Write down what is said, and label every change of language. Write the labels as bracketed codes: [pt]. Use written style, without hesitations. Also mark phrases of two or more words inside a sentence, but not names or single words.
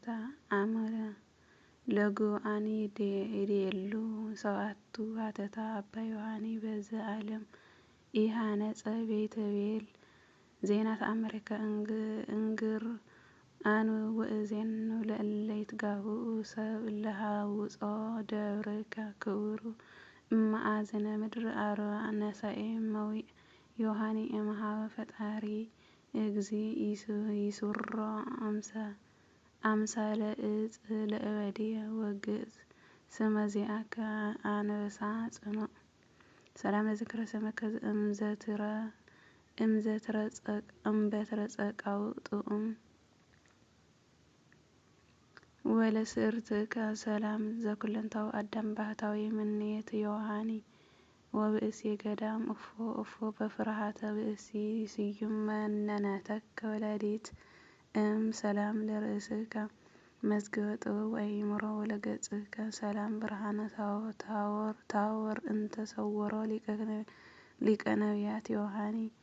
[gez] አመረ ለጉአኒ ይዴሉ ሰብአቱ ሀተታ አባ ዮሐኒ በዘ ዓለም ኢሃነጸ ቤተ ቤል ዜና ተአምርከ እንግር አን ወእዜን ለእለ ይትጋብኡ ሰብ ለሃውጾ ደብርከ ክቡር እማአዝነ ምድር አርባ ነሳኤ መዊዕ ዮሐኒ እምሃበ ፈጣሪ እግዚ ይሱሮ አምሳለ እጽ ለእበድየ ወግእዝ ስመ ዚአከ አንበሳ ጽኑዕ ሰላም ለዝክረ ስመከ እምበትረ ጸቃው ጥዑም ወለስእርትከ ሰላም ዘኩለንታው አዳም ባህታዊ ምኔት ዮሐኒ ወብእሲ ገዳም እፎ በፍርሃተ ብእሲ ስዩም መነነተከ ወላዲት ሰላም ለርእስከ መዝገበ ጥበብ ወአእምሮ ወለገጽከ ሰላም ብርሃነ ታወር እንተሰወሮ ሊቀ ነቢያት ዮሐኒ